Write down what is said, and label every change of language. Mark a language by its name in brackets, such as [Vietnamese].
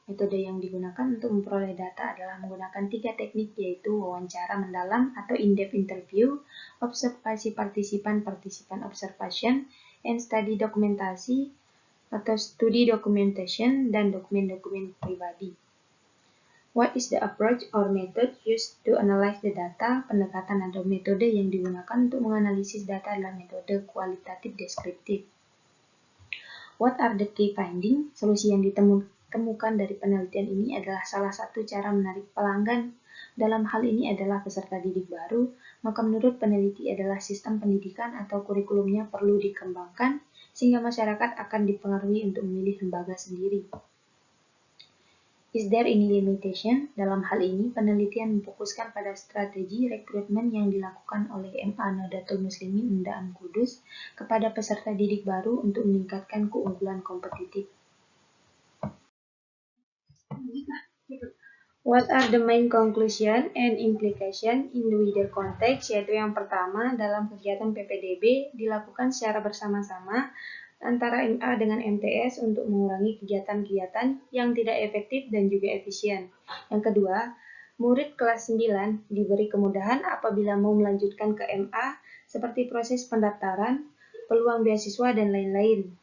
[Indonesian] Metode yang digunakan untuk memperoleh data adalah menggunakan 3 teknik, yaitu wawancara mendalam atau [English] in-depth interview, [Indonesian] observasi partisipan observation, and study dokumentasi atau studi documentation, dan dokumen-dokumen pribadi. [English] What is the approach or method used to analyze the data? [Indonesian] Pendekatan atau metode yang digunakan untuk menganalisis data adalah metode kualitatif deskriptif. [English] What are the key findings? [Indonesian] Solusi yang ditemukan dari penelitian ini adalah salah satu cara menarik pelanggan. Dalam hal ini adalah peserta didik baru, maka menurut peneliti adalah sistem pendidikan atau kurikulumnya perlu dikembangkan sehingga masyarakat akan dipengaruhi untuk memilih lembaga sendiri. [English] Is there any limitation? [Indonesian] Dalam hal ini, penelitian memfokuskan pada strategi rekrutmen yang dilakukan oleh MA Nahdlatul Muslimin Undaan Kudus kepada peserta didik baru untuk meningkatkan keunggulan kompetitif. [English] What are the main conclusion and implication in the wider context? [Indonesian] Yaitu yang pertama, dalam kegiatan PPDB dilakukan secara bersama-sama antara MA dengan MTS untuk mengurangi kegiatan-kegiatan yang tidak efektif dan juga efisien. Yang kedua, murid kelas 9 diberi kemudahan apabila mau melanjutkan ke MA seperti proses pendaftaran, peluang beasiswa, dan lain-lain.